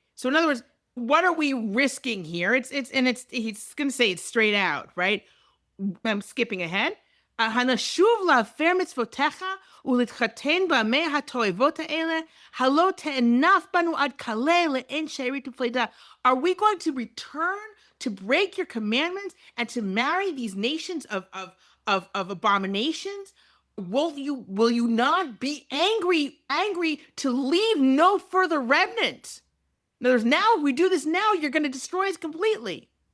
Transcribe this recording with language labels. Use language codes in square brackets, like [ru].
[en] So in other words, what are we risking here? He's going to say it straight out, right? I'm skipping ahead. [he] הנשוב להפר מצוותיך ולהתחתן בעמי התועבות האלה, הלא תאנף בנו עד כלה לאין שארית ופלידה. [en] Are we going to return to break your commandments and to marry these nations of abominations? Will you not be angry to leave no further remnant? In other words, now if we do this now, you're going to destroy us completely.